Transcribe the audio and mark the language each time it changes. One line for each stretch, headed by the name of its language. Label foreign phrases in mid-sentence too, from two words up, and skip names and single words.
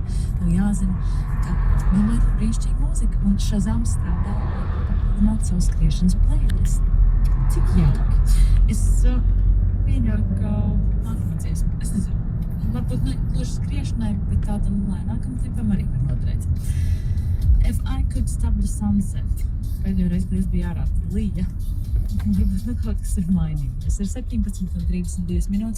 Latvian: Tev jāzina, ka domāju, ka brīnišķīga mūzika un Shazam strādā, lai papildinātu savu skriešanas playlist. Cik jauki. Es pieļauju, ka nākamā dziesma, es nezinu, varbūt ne gluži skriešanai, bet tādam lēnākam tempam arī var noderēt.
English: If I could stop the sunset.
Latvian: Pēdējo reizi, kad es biju ārā, tad lija. Varbūt kaut kas ir mainījies. Ir 17:32 minūtes.